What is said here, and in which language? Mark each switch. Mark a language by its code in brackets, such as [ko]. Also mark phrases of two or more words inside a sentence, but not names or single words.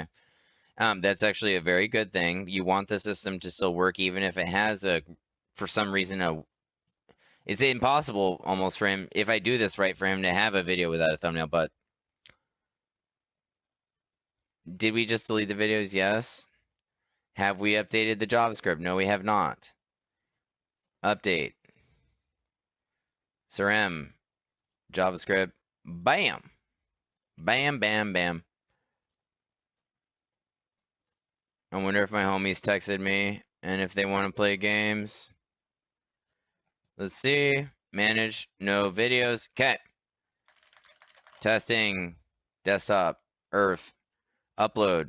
[en] That's actually a very good thing. You want the system to still work even if it has for some reason, it's impossible almost for him, if I do this right, for him to have a video without a thumbnail, but... Did we just delete the videos? Yes. Have we updated the JavaScript? No, we have not. Update. Surrem. JavaScript. Bam. Bam. I wonder if my homies texted me and if they want to play games. Let's see. Manage. No videos. Okay. Testing. Desktop. Earth. Upload.